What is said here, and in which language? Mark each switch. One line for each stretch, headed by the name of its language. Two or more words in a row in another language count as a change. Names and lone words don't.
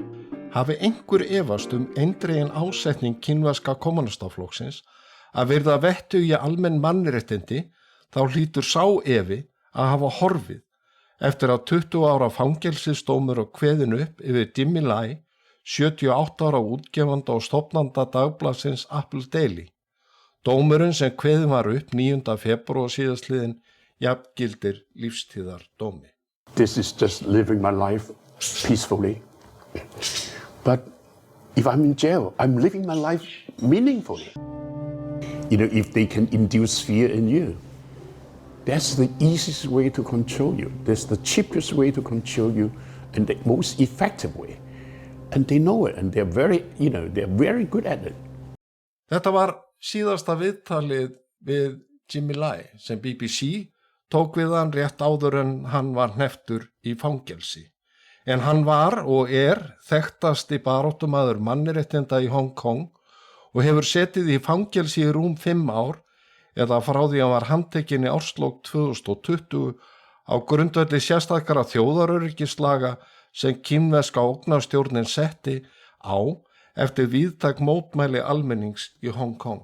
Icelandic: Hafi einhver efast eindregin ásetning kínverska kommúnistaflokksins að virða vettugi almenn mannréttindi, þá hlýtur sá efi að hafa horfið eftir að 20 ára fangelsisdómur og kveðin upp yfir Jimmy Lai, 78 ára útgefanda og stofnanda dagblaðsins Apple Daily. Dómurinn sem kveðin var upp 9. febrúar síðastliðinn jafngildir lífstíðardómi.
English: This is just living my life peacefully. But if I'm in jail, I'm living my life meaningfully. You know, if they can induce fear in you, that's the easiest way to control you. That's the cheapest way to control you and the most effective way. And they know it and they're very good at it.
Icelandic: Þetta var síðasta viðtalið við Jimmy Lai sem BBC tók við hann rétt áður en hann var hnepptur í fangelsi. En hann var og þekktasti baráttumaður mannréttinda í Hong Kong og hefur setið í fangelsi í rúm 5 ár eða frá því hann var handtekinn í árslok 2020 á grundvelli sérstakra þjóðaröryggislaga sem kínverska ógnarstjórnin setti á eftir víðtæk mótmæli almennings í Hong Kong.